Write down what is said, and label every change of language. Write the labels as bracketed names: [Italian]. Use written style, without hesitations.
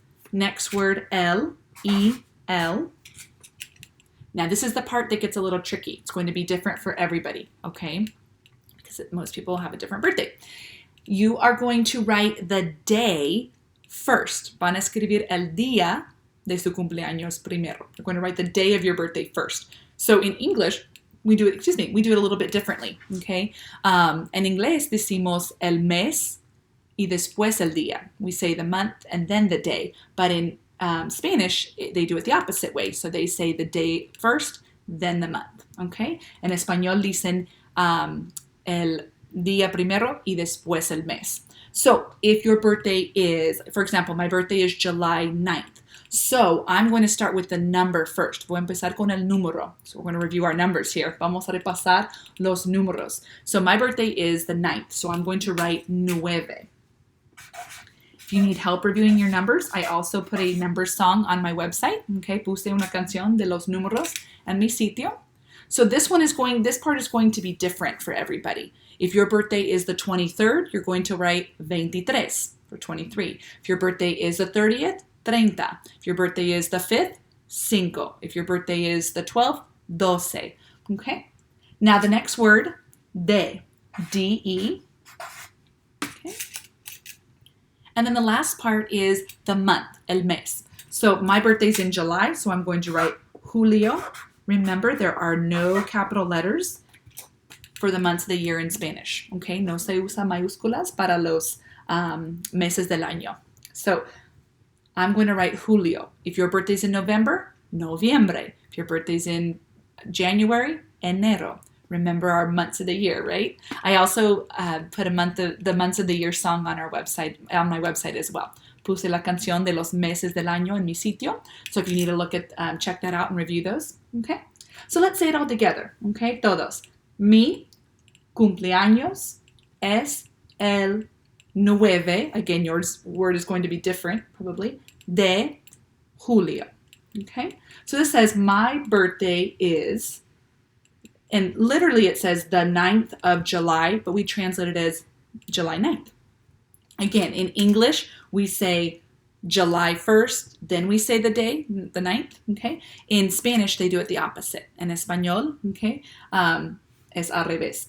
[English] Next word, el, E-L. Now this is the part that gets a little tricky. It's going to be different for everybody, okay? Because most people have a different birthday. You are going to write the day first. [Spanish] Van a escribir el día de su cumpleaños primero. [English] You're going to write the day of your birthday first. So in English, we do it a little bit differently, okay? [Spanish] En inglés decimos el mes y después el día. [English] We say the month and then the day. But in Spanish, they do it the opposite way. So they say the day first, then the month, okay? [Spanish] En español dicen el día primero y después el mes. [English] So if your birthday is, for example, my birthday is July 9th. So I'm going to start with the number first. [Spanish] Voy a empezar con el número. [English] So we're going to review our numbers here. [Spanish] Vamos a repasar los números. [English] So my birthday is the 9th. So I'm going to write 9. If you need help reviewing your numbers, I also put a number song on my website. [Spanish] Okay, puse una canción de los números en mi sitio. [English] So this part is going to be different for everybody. If your birthday is the 23rd, you're going to write 23. for 23. If your birthday is the 30th, 30. If your birthday is the 5th, 5. If your birthday is the 12th, 12. Okay? Now the next word, de. D-E. Okay? And then the last part is the month, [Spanish] el mes. [English] So my birthday's in July, so I'm going to write Julio. Remember, there are no capital letters for the months of the year in Spanish. Okay? [Spanish] No se usa mayúsculas para los meses del año. [English] So I'm going to write Julio. If your birthday's in November, noviembre. If your birthday's in January, enero. Remember our months of the year, right? I also put the months of the year song on our website, on my website as well. [Spanish] Puse la canción de los meses del año en mi sitio. [English] So if you need to look at, check that out and review those. Okay? So let's say it all together. Okay? Todos. [Spanish] Mi cumpleaños es el 9. [English] Again, your word is going to be different, probably. [Spanish] De julio. [English] Okay? So this says my birthday is, and literally it says the 9th of July, but we translate it as July 9th. Again, in English, we say July 1st, then we say the day, the 9th, okay? In Spanish, they do it the opposite. [Spanish] En español, okay, es al revés.